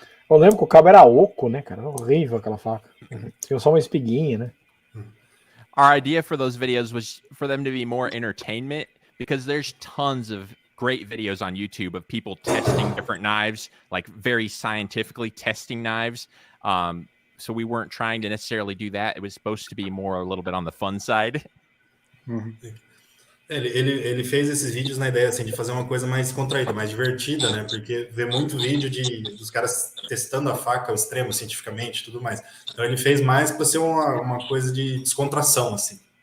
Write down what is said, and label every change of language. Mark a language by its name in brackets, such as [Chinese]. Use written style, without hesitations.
[Portuguese] Eu lembro que o cabo era oco, né, cara? Era horrível aquela faca. Tinha só uma espiguinha, né? [English] Our idea for those videos was for them to be more entertainment because there's tons of great videos on YouTube of people testing different knives, like very scientifically testing knives. So we weren't trying to necessarily do that. It was supposed to be more a little bit on the fun side. [Portuguese] Ele fez esses vídeos na ideia assim, de fazer uma coisa mais contraída, mais divertida, né? Porque vê muito vídeo dos caras testando a faca ao extremo cientificamente e tudo mais. Então ele fez mais para ser uma coisa de descontração, assim.